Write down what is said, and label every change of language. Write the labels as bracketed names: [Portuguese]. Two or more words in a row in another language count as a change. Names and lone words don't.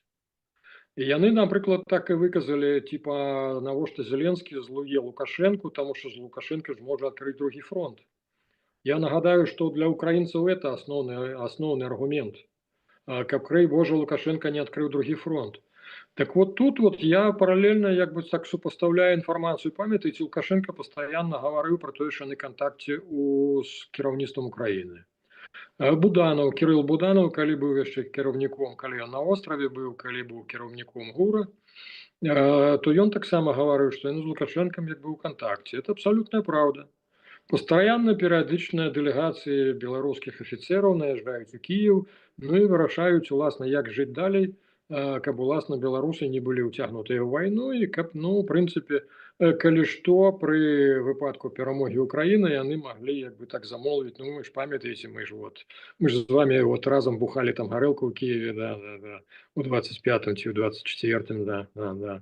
[Belarusian] І яны, напрыклад, так і выказалі, типа, навошта Зеленскі злуе Лукашэнку, таму што з Лукашэнка ж можа адкрыць другі фронт. Я нагадаю, што для украінцаў это асноўны аргумент. Каб, крый Божа, Лукашенко не адкрыў другі фронт. [Russian] Так вот тут вот я параллельно [Belarusian] як бы так [Russian] супоставляю информацию. Памятаете, Лукашенко постоянно говорил про то, что на контакте с кіраўніцтвам Украины. Буданов, Кирилл Буданов, [Belarusian] калі быў яшчэ кіраўніком, калі ён [Russian] на острове [Belarusian] быў, калі быў кіраўніком ГУРа, то ён таксама [Russian] говорил, что [Belarusian] ён з Лукашенком як бы ў контакте. [Russian] Это абсолютная правда. [Belarusian] Постоянно перыядычныя дэлегацыі беларускіх афіцераў наязджаюць у Кіев, ну і вырашаюць, уласна, як жыць далей. каб уласна беларусы не былі ўцягнутыя ў вайну і каб, ну, в прынцыпе, калі што, пры выпадку перамогі Украіны яны маглі як бы так замолвіць: ну, вы ж памятаеце, мы ж з вами вот разам бухалі там гарэлку ў Киеве, да, у 25-м ці ў 24-м, да.